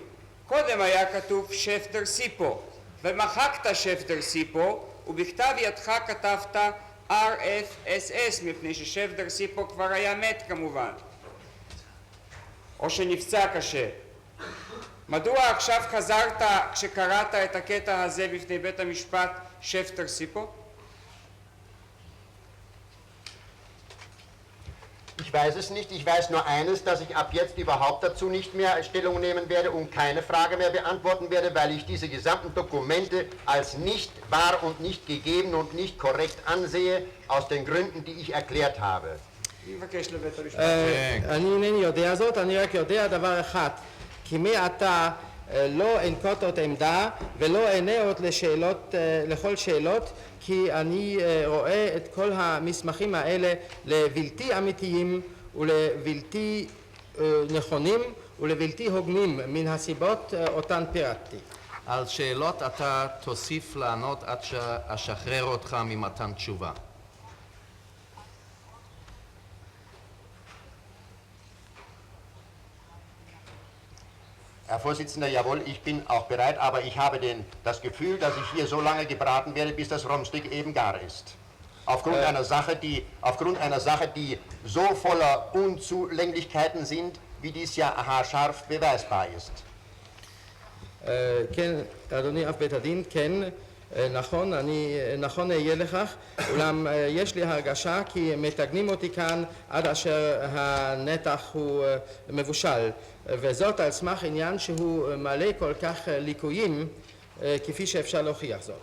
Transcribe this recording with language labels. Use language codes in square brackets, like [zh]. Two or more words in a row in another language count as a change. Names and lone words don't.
[he] קודם היה כתוב [de] Chef der Sipo, [he] ומחקת [de] Chef der Sipo, [he] ובכתב ידך כתבת RFSS, מפני ששף דר סיפו כבר היה מת כמובן, או שנפצע קשה. מדוע עכשיו חזרת כשקראת את הקטע הזה בפני בית המשפט [de] Chef der Sipo? Ich weiß es nicht. Ich weiß nur eines, dass ich ab jetzt überhaupt dazu nicht mehr Stellung nehmen werde und keine Frage mehr beantworten werde, weil ich diese gesamten Dokumente als nicht wahr und nicht gegeben und nicht korrekt ansehe, aus den Gründen, die ich erklärt habe. [he] אני מבקש לבית המשפט. אני אינני יודע זאת, אני רק יודע דבר אחד, כי מעתה לא אנקוט עוד עמדה ולא אענה עוד לכל שאלות, כי אני רואה את כל המסמכים האלה לבלתי אמיתיים ולבלתי נכונים ולבלתי הוגנים מן הסיבות אותן פירטתי. על שאלות אתה תוסיף לענות עד שאשחרר אותך ממתן תשובה. [de] Herr Vorsitzender, jawohl, ich bin auch bereit, aber ich habe das Gefühl, dass ich hier so lange gebraten werde, bis das Rumsteak eben gar ist. Aufgrund einer Sache, die so voller Unzulänglichkeiten sind, wie dies ja haarscharf beweisbar ist. [he] כן, אדוני אב בית הדין, כן, נכון אהיה לכך, אולם יש לי הרגשה כי מתקנים אותי כאן עד אשר הנתח הוא מבושל, וזאת על סמך עניין שהוא מלא כל כך ליקויים כפי שאפשר להוכיח זאת.